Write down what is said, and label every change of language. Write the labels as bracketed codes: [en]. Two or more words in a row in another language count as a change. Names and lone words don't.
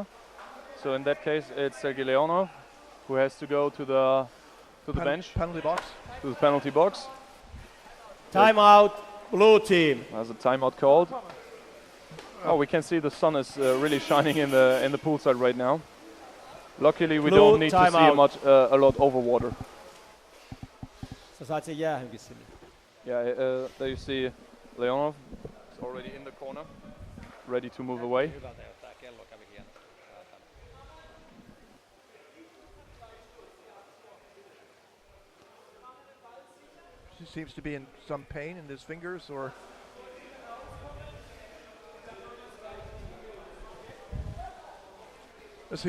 [en] So in that case, it's Sergei Leonov who has to go to the bench, Penalty box. to the penalty box. Timeout, blue team. There's a timeout called. Oh, we can see the sun is really shining in the poolside right now. Luckily, we Blue don't need to see timeout. a lot over water. [fi] Sä sait sen jäähynkin sinne. [en] Yeah, there you see Leonov is already in the corner, ready to move away. He seems to be in some pain in his fingers, or let's see.